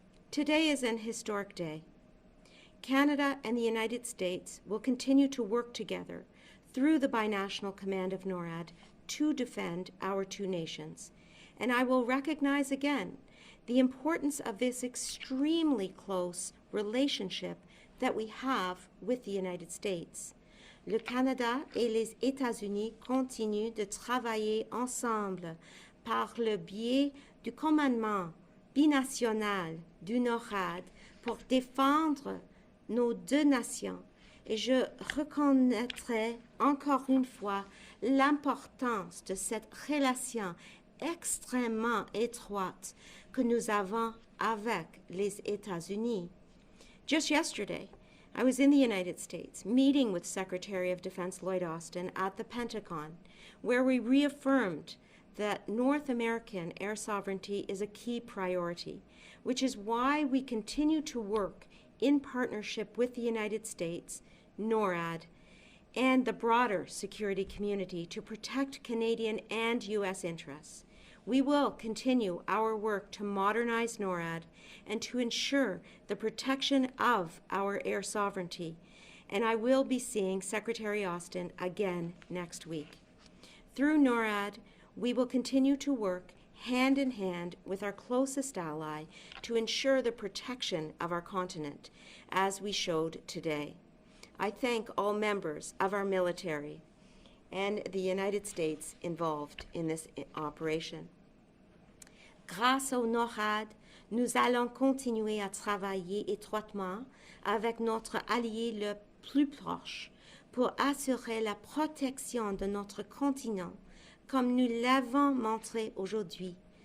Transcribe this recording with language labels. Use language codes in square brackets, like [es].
[en] Today is an historic day. Canada and the United States will continue to work together through the binational command of NORAD to defend our two nations. And I will recognize again the importance of this extremely close relationship that we have with the United States. [fr] Le Canada et les États-Unis continuent de travailler ensemble par le biais du commandement binational du NORAD pour défendre nos deux nations. Et je reconnaîtrai encore une fois l'importance de cette relation extrêmement étroite que nous avons avec les États-Unis. [en] Just yesterday, I was in the United States meeting with Secretary of Defense Lloyd Austin at the Pentagon, where we reaffirmed that North American air sovereignty is a key priority, which is why we continue to work in partnership with the United States, NORAD, and the broader security community to protect Canadian and U.S. interests. We will continue our work to modernize NORAD and to ensure the protection of our air sovereignty, and I will be seeing Secretary Austin again next week. Through NORAD, we will continue to work hand in hand with our closest ally to ensure the protection of our continent, as we showed today. I thank all members of our military and the United States involved in this operation. [fr] Grâce au NORAD, nous allons continuer à travailler étroitement avec notre allié le plus proche pour assurer la protection de notre continent, comme nous l'avons montré aujourd'hui.